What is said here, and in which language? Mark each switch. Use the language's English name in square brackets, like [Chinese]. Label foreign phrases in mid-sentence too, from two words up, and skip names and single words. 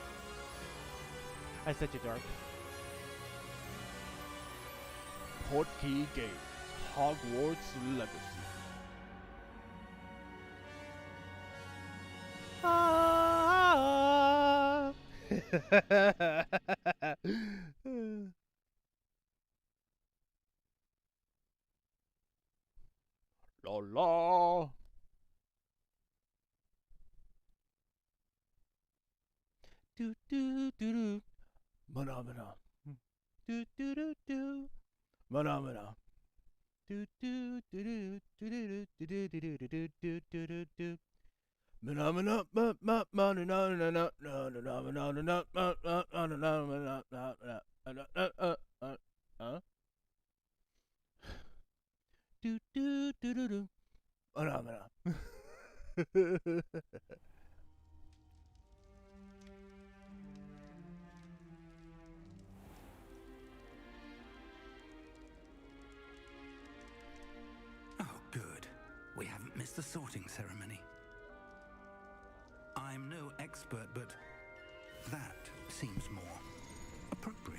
[English] I said you dark. Portkey Games, Hogwarts Legacy. Ah! La la. Do do do do. Mana. Do do do do. Mana. Do do do do do do do do do do do do do do. Mana mana ma ma ma na na na na na na na na na na. Do do do do do. Mana. Oh, good. We haven't missed the sorting ceremony. I'm no expert, but that seems more appropriate.